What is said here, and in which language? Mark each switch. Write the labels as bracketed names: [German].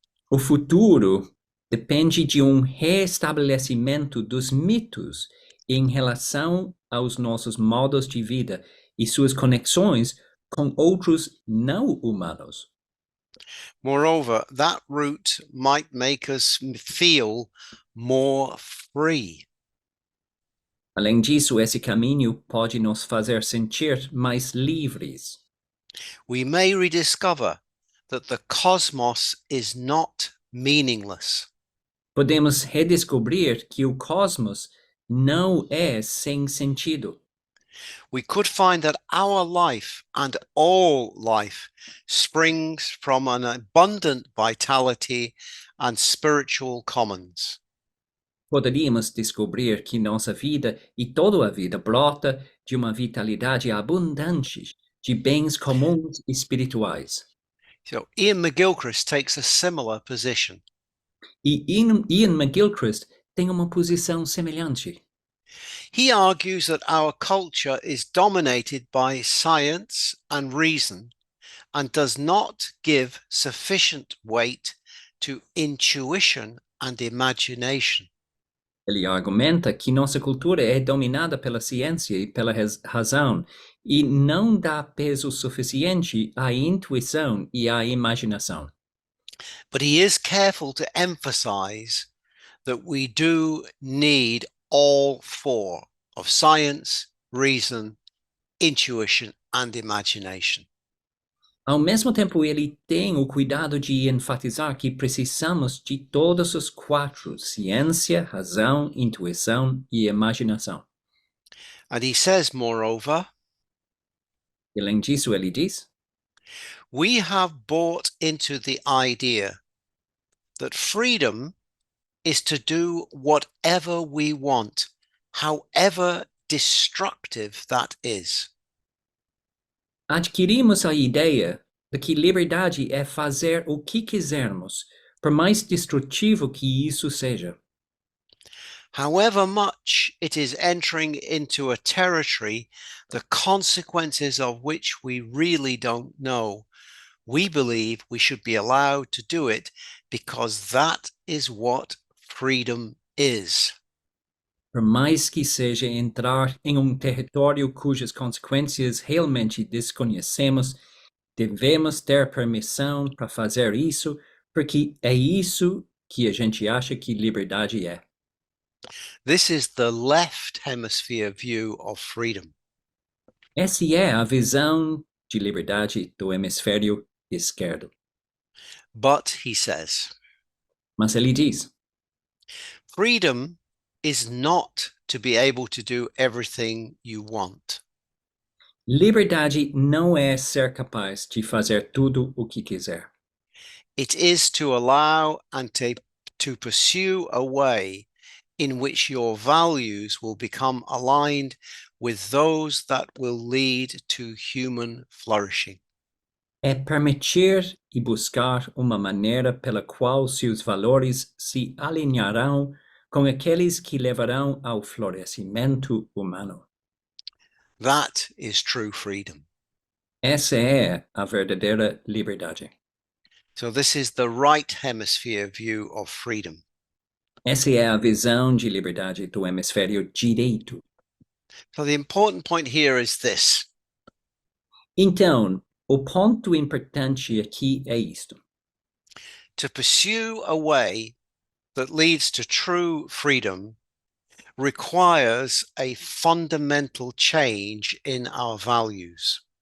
[Portuguese] O futuro depende de um restabelecimento dos mitos em relação aos nossos modos de vida e suas conexões com outros não humanos. [English] Moreover, that route might make us feel more free. [Portuguese] Além disso, esse caminho pode nos fazer sentir mais livres. [English] We may rediscover that the cosmos is not meaningless. [Portuguese] Podemos redescobrir que o cosmos não é sem sentido. [English] We could find that our life and all life springs from an abundant vitality and spiritual commons. [Portuguese] Poderíamos descobrir que nossa vida e toda a vida brota de uma vitalidade abundante de bens comuns espirituais. [English] So Ian McGilchrist takes a similar position. [Portuguese] E Ian McGilchrist tem uma posição semelhante. [English] He argues that our culture is dominated by science and reason and does not give sufficient weight to intuition and imagination. [Portuguese] Ele argumenta que nossa cultura é dominada pela ciência e pela razão e não dá peso suficiente à intuição e à imaginação. [English] But he is careful to emphasize that we do need all four of science, reason, intuition, and imagination. [Portuguese] Ao mesmo tempo, ele tem o cuidado de enfatizar que precisamos de todos os quatro: ciência, razão, intuição e imaginação. [English] And he says, moreover, [Portuguese] E, além disso, ele diz: [English] we have bought into the idea that freedom is to do whatever we want, however destructive that is. [Portuguese] adquirimos a ideia de que liberdade é fazer o que quisermos, por mais destrutivo que isso seja. [English] However much it is entering into a territory, the consequences of which we really don't know, we believe we should be allowed to do it because that is what freedom is. [Portuguese] Por mais que seja entrar em território cujas consequências realmente desconhecemos, devemos ter permissão para fazer isso, porque é isso que a gente acha que liberdade é. [English] This is the left hemisphere view of freedom. [Portuguese] Essa é a visão de liberdade do hemisfério esquerdo. [English] But, he says, [Portuguese] Mas ele diz: [English] freedom is not to be able to do everything you want. [Portuguese] liberdade não é ser capaz de fazer tudo o que quiser. [English] It is to allow and to pursue a way in which your values will become aligned with those that will lead to human flourishing. [Portuguese] É permitir e buscar uma maneira pela qual seus valores se alinharão com aqueles que levarão ao florescimento humano. [English] That is true freedom. [Portuguese] Essa é a verdadeira liberdade. [English] So, this is the right hemisphere view of freedom. [Portuguese] Essa é a visão de liberdade do hemisfério direito. [English] So, the important point here is this. [Portuguese] Então, o ponto importante aqui é isto: [English] To pursue a way that leads to true freedom requires a fundamental change in our values.